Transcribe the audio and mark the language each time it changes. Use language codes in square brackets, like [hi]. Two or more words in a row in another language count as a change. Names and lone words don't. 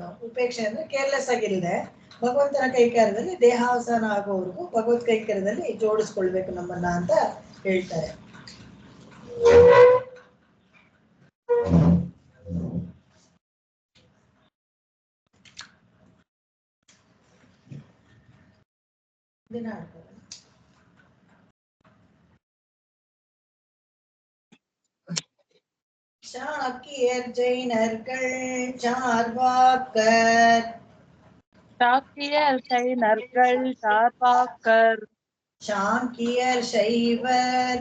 [kn] ಉಪೇಕ್ಷೆ ಅಂದ್ರೆ ಕೇರ್ಲೆಸ್ ಆಗಿಲ್ಲದೆ ಭಗವಂತನ ಕೈಕಾರ್ಯದಲ್ಲಿ ದೇಹಾವಸಾನ ಆಗೋವರೆಗೂ ಭಗವತ್ ಕೈಕಾರ್ಯದಲ್ಲಿ ಜೋಡಿಸ್ಕೊಳ್ಬೇಕು ನಮ್ಮನ್ನ ಅಂತ ಹೇಳ್ತಾರೆ. ದಿನ ಆಡ್ತಾರೆ. [ta] சாக்கியர் ஜெயினர்கள் சார்வாக்கர். சாக்கியர் ஜெயினர்கள் சார்வாக்கர். சாங்கியர் சைவர்.